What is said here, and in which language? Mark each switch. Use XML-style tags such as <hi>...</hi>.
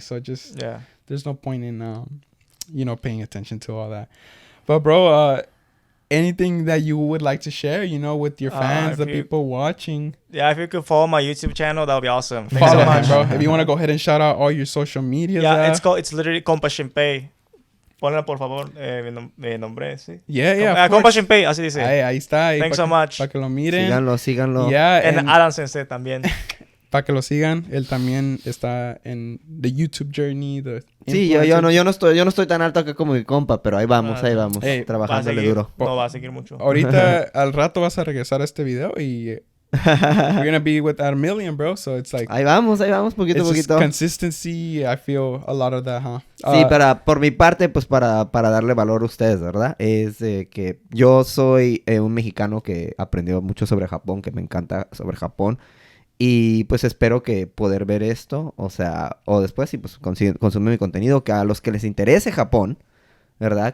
<en>So just there's no point in paying attention to all that. But bro, anything that you would like to share, with your fans, the people watching? Yeah, if you could follow my YouTube channel, that would be awesome. Thanks so much, bro. If you want to go ahead and shout out all your social media. Yeah, it's literally Compa Shinpei.</en> <es>Ponla por favor, mi nombre, sí.</es> <en>Yeah.</en> <es>Compa Shinpei, así dice. Ahí está. Thanks so much. Para que lo miren. Síganlo.</es> <en>Yeah, and AdanSensei</en> <es>también. Para que lo sigan, él también está en</es> <en>the YouTube journey.</en> <es>Sí, yo no estoy tan alto acá como mi compa, pero ahí vamos, trabajándole duro. No va a seguir mucho. Ahorita al rato vas a regresar a este video y</es> <en>we're gonna be with our million, bro. So it's like</en> <es>ahí vamos, poquito a poquito.</es> <en>Consistency, I feel a lot of that, huh?</en> <es>Sí, por mi parte, pues para darle valor a ustedes, ¿verdad? Es que yo soy un mexicano que aprendió mucho sobre Japón, que me encanta sobre Japón. Y pues espero que poder ver esto, o después sí, pues consumir mi contenido, que a los que les interese Japón, ¿verdad?</es>